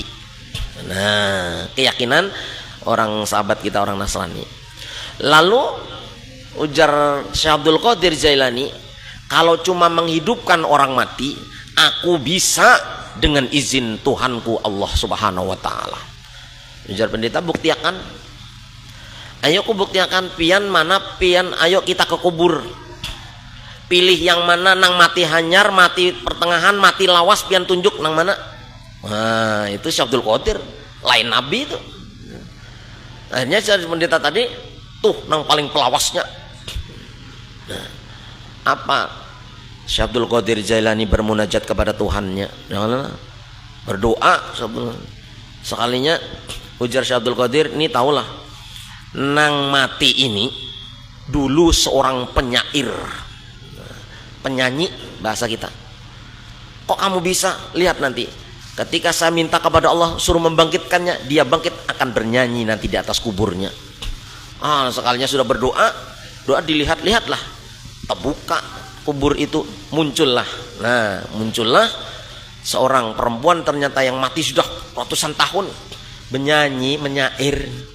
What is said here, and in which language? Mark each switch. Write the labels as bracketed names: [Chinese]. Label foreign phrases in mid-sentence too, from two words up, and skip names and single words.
[Indonesian] Nah, keyakinan orang sahabat kita orang Nasrani. Lalu ujar Syekh Abdul Qadir Jailani, kalau cuma menghidupkan orang mati, aku bisa dengan izin Tuhanku Allah [Arabic] سبحانه و تعالى. [Indonesian] Ujar pendeta, buktiakan. Ayo ku buktiakan, pian mana pian, ayo kita ke kubur. [Banjar] Pilih yang mana, nang mati hanyar, mati pertengahan, mati lawas, pian tunjuk nang mana. [Indonesian] Nah, itu Syekh Abdul Qadir, lain nabi itu. Akhirnya pendeta tadi tuh nang paling pelawasnya. Nah, apa? Syekh Abdul Qadir Jailani bermunajat kepada Tuhannya, berdoa. Sekalinya ujar Syekh Abdul Qadir, ini tahulah, nang mati ini dulu seorang penyair, penyanyi bahasa kita. Kok kamu bisa? Lihat nanti ketika saya minta kepada Allah suruh membangkitkannya, dia bangkit akan bernyanyi nanti di atas kuburnya. Sekalinya sudah berdoa, doa dilihat-lihatlah, terbuka kubur itu, muncullah seorang perempuan ternyata yang mati sudah ratusan tahun, menyanyi, menyair.